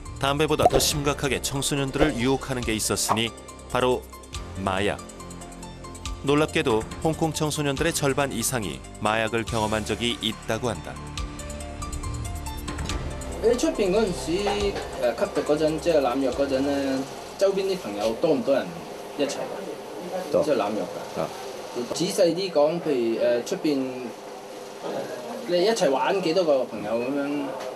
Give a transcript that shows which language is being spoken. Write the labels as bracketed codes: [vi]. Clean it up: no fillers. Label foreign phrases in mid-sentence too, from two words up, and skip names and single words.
[ko] 담배보다 더 심각하게 청소년들을 유혹하는 게 있었으니 바로 마약. 놀랍게도 홍콩 청소년들의 절반 이상이 마약을 경험한 적이 있다고 한다. [yue] 喺出邊嗰陣時，吸毒嗰陣，即係濫藥嗰陣咧，周邊啲朋友多唔多人一齊㗎？多，即係濫藥㗎。啊，仔細啲講，譬如出邊你一齊玩幾多個朋友咁樣